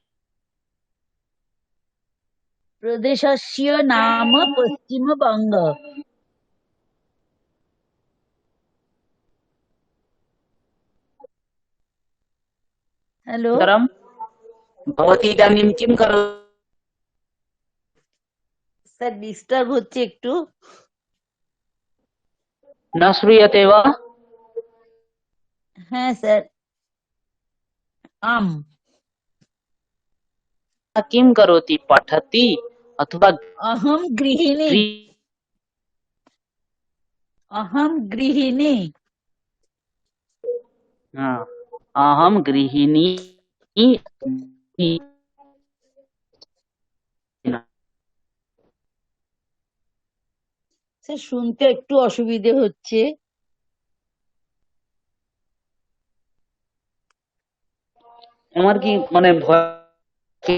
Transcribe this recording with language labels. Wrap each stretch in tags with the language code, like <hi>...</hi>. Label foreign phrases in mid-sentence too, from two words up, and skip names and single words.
<sa>प्रदेशस्य नाम पश्चिमबङ्ग। हेलो अनन्तरं भवती इदानीं किं करोति?</sa> <en>sir disturb</en> <bn>হচ্ছে একটু।</bn> <sa>न श्रूयते वा?</sa> <bn>হ্যাঁ স্যার।</bn> <sa>किं करोति? पठति अथवा अहं गृहिणी। अहं गृहिणी। अहं गृहिणी।</sa> <bn>স্যার শুনতে একটু অসুবিধে হচ্ছে। আমার কি মানে ভয়?</bn>